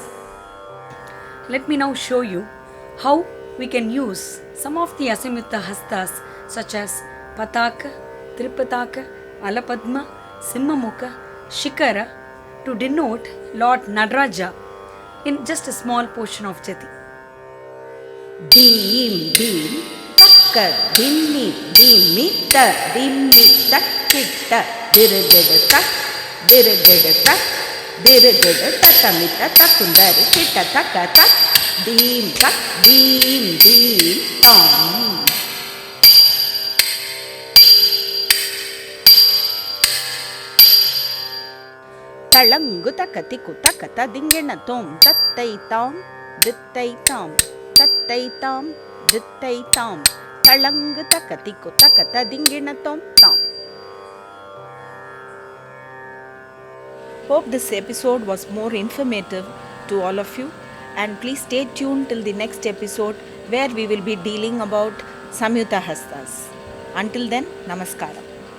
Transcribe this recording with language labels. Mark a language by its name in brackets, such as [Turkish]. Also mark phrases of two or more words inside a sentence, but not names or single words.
[English] Let me now show you how we can use some of the Asamyuta Hastas such as Pataka, Tripataka, Alapadma, Simhamukha, Shikara to denote Lord Nadaraja in just a small portion of Jati. Dim, dim, takka, dimmi, dimmi, ta, dimmi, takkita, dirigada tak, dirigada tak, dirigada tatamita takundari, kita taka tak, dim, tak, dim, dim, tom. Talangu takatiku takata dingena tom, tattai tom, dittai tom. Tattai tam, dittai tam, talangu takatiku takata dingina tom tam. Hope this episode was more informative to all of you, and please stay tuned till the next episode where we will be dealing about Samyuta Hastas. Until then, Namaskaram.